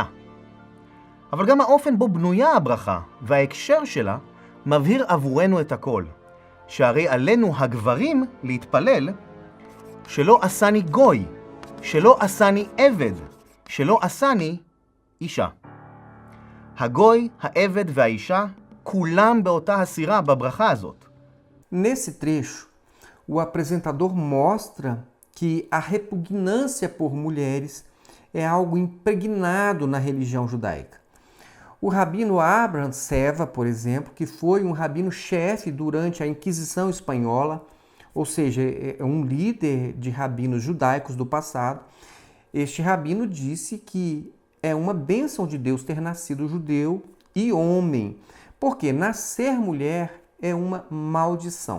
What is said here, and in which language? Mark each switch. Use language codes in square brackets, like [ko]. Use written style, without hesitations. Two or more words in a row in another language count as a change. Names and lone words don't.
[he] אבל גם האופן בו בנויה הברכה וההקשר שלה מבהיר עבורנו את הכל, שהרי עלינו הגברים להתפלל שלא עשני גוי, שלא עשני עבד, שלא עשני אישה. הגוי, העבד והאישה, כולם באותה הסירה בברכה הזאת. [pt] Nesse trecho, o apresentador mostra que a repugnância por mulheres é algo impregnado na religião judaica. O rabino Abraham Seva, por exemplo, que foi um rabino-chefe durante a Inquisição Espanhola, ou seja, é um líder de rabinos judaicos do passado, este rabino disse que é uma bênção de Deus ter nascido judeu e homem, porque nascer mulher é uma maldição.